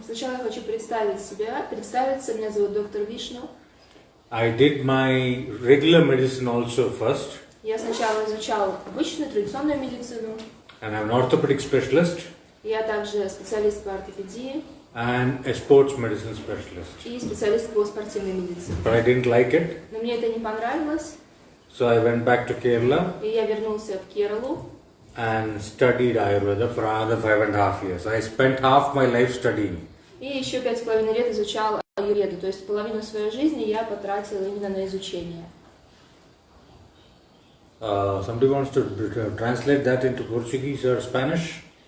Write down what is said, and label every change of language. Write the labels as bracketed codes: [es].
[ru] Сначала я хочу представиться. Меня зовут доктор Вишну. [en] I did my regular medicine also first. [ru] Я сначала изучал обычную традиционную медицину. [en] And I'm an orthopedic specialist. [ru] Я также специалист по ортопедии. [en] And a sports medicine specialist. [ru] И специалист по спортивной медицине. [en] But I didn't like it. [ru] Но мне это не понравилось. [en] So I went back to Kerala. [ru] И я вернулся в Кералу. [en] And studied Ayurveda for another 5.5 years. I spent half my life studying. [ru] И еще 5,5 лет изучал аюрведу. То есть половину своей жизни я потратил именно на изучение. [en] Somebody wants to translate that into Portuguese or Spanish?